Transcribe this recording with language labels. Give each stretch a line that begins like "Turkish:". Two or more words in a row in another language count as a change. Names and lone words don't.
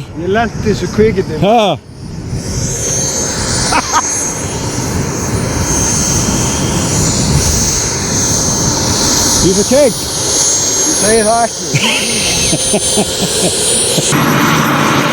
Icelandic: Ég lendi þessu kvikindi.
English: Ha? Piece of cake.
Icelandic: Ég segi það ekki.